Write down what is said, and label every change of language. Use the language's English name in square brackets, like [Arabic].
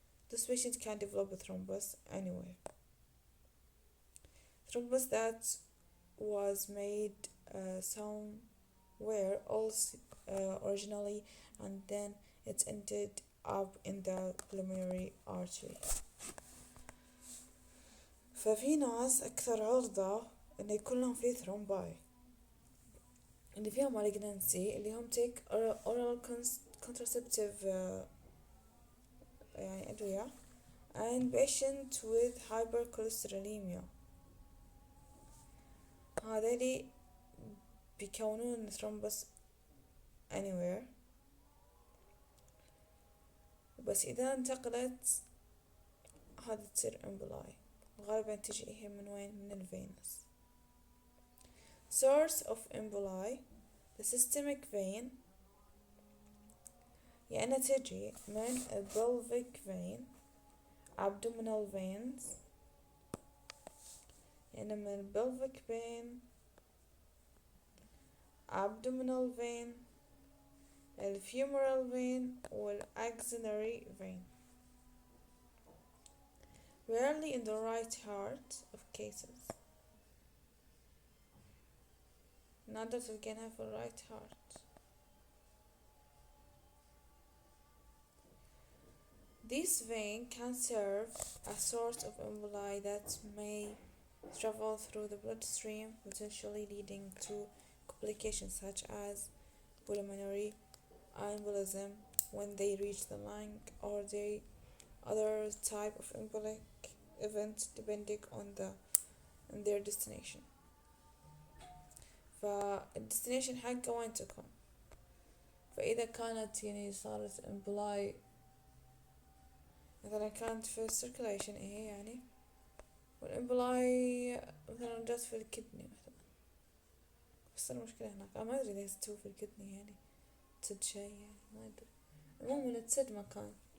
[English] This patient can develop a thrombus anyway. Thrombus that was made somewhere else originally and then it ended up in the pulmonary artery. [Arabic] ففي ناس أكثر عرضة إنه يكون لهم فيه ثرومباي اللي فيها malignancy اللي هم [English] take oral contraceptive [Arabic] يعني أدوية [English] and patient with hypercholesterolemia [Arabic] هذولي بيكونون ثرومبس anywhere. بس إذا انتقلت هذا تصير emboli غالبا تجي هي من وين؟ من الفينس. [English] Source of emboli the systemic vein [Arabic] يعني تجي من [English] pelvic vein abdominal veins [Arabic] يعني من [English] pelvic vein abdominal vein femoral vein والaxillary vein. Rarely in the right heart of cases. [Arabic] نادر تلقينها في right heart. [English] This vein can serve as source of emboli that may travel through the bloodstream, potentially leading to complications such as pulmonary embolism when they reach the lung or the other type of embolic event depending on their destination. [Arabic] فالديستنيشن حقه وين تكون؟ فإذا كانت يعني صارت emboli مثلا كانت في circulation يعني والإمبولاي مثلا جات في الكدني مثلا بس المشكلة هناك أنا ما أدري إذا تسوي في الكدني يعني تسد شي يعني ما أدري المهم إنه تسد مكان.